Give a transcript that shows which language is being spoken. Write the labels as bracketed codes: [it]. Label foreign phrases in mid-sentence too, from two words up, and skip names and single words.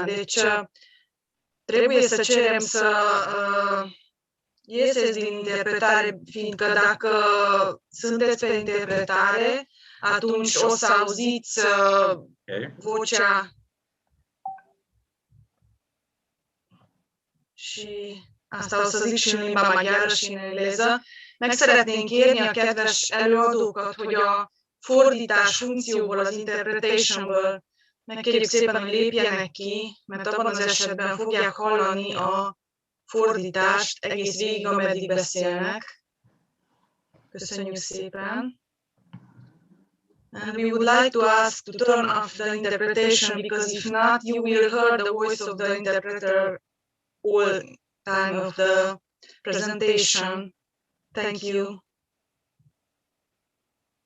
[ro] Deci trebuie să cerem să ieșeți din interpretare, fiindcă dacă sunteți pe interpretare, atunci o să auziți vocea și asta o să zic și în limba maghiară și în engleză. [hu] Meg szeretnénk kérni a kedves előadókat, hogy a fordítás funkcióból, az interpretationből megkérjük szépen, hogy lépjenek ki, mert abban az esetben fogják hallani a fordítást egész végig, ameddig beszélnek. Köszönjük szépen. [en] And we would like to ask to turn off the interpretation, because if not, you will hear the voice of the interpreter all time of the presentation. Thank you.